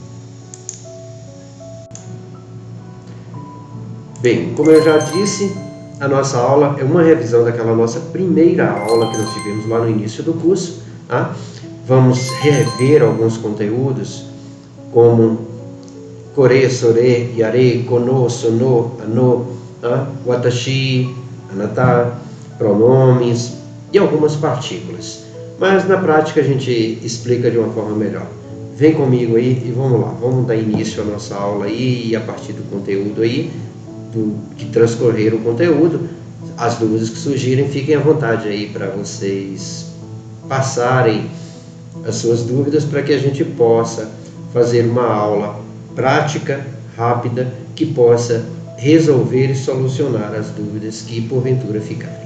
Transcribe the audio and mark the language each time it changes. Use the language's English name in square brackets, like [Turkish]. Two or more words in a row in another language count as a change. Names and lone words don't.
[Portuguese] Bem, como eu já disse, a nossa aula é uma revisão daquela nossa primeira aula que nós tivemos lá no início do curso, tá? Vamos rever alguns conteúdos como [Japanese] これ、それ、あれ、この、その、あの、私、あなた, [Portuguese] pronomes e algumas partículas. Mas na prática a gente explica de uma forma melhor. Vem comigo aí e vamos lá, vamos dar início à nossa aula aí e a partir do conteúdo aí, que transcorrer o conteúdo, as dúvidas que surgirem, fiquem à vontade aí para vocês passarem as suas dúvidas para que a gente possa fazer uma aula prática, rápida, que possa resolver e solucionar as dúvidas que porventura ficarem.